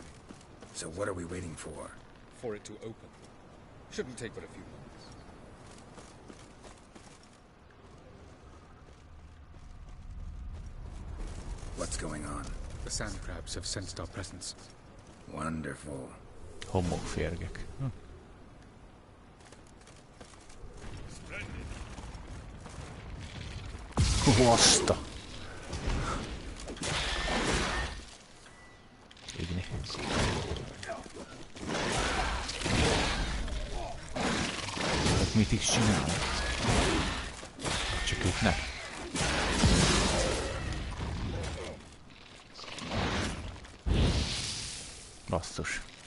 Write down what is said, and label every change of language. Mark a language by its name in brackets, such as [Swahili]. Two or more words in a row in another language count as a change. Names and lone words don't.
[English] So what are we waiting for? For it to open. Shouldn't take but a few moments. What's going on? The sand crabs have sensed our presence. Wonderful. [Hungarian] Homokférgek. Baszta! Igni. Mit is csinál? Csak ütnek. Basszus.